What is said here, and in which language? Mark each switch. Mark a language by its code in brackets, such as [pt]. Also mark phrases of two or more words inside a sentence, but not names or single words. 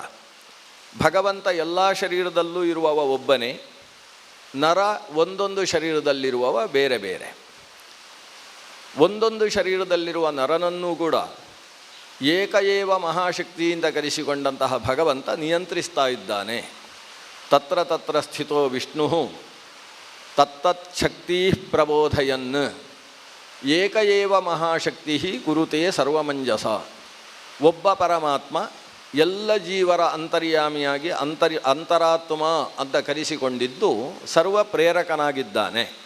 [kn] ಭಗವಂತ ಎಲ್ಲ ಶರೀರದಲ್ಲೂ ಇರುವವ ಒಬ್ಬನೇ, ನರ ಒಂದೊಂದು ಶರೀರದಲ್ಲಿರುವವ ಬೇರೆ ಬೇರೆ. ಒಂದೊಂದು ಶರೀರದಲ್ಲಿರುವ ನರನನ್ನೂ ಕೂಡ ಏಕಏವ ಮಹಾಶಕ್ತಿಯಿಂದ ಕರೆಸಿಕೊಂಡಂತಹ ಭಗವಂತ ನಿಯಂತ್ರಿಸ್ತಾ ಇದ್ದಾನೆ. [sa] ತತ್ರ ತತ್ರ ಸ್ಥಿತೋ ವಿಷ್ಣು ತತ್ತಚ್ಛಕ್ತಿ ಪ್ರಬೋಧಯನ್ ಏಕಏವ ಮಹಾಶಕ್ತಿ ಕುರುತೆ ಸರ್ವಮಂಜಸ. [kn] ಒಬ್ಬ ಪರಮಾತ್ಮ ಎಲ್ಲ ಜೀವರ ಅಂತರ್ಯಾಮಿಯಾಗಿ ಅಂತರಾತ್ಮ ಅಂತ ಕರೆಸಿಕೊಂಡಿದ್ದು ಸರ್ವ ಪ್ರೇರಕನಾಗಿದ್ದಾನೆ.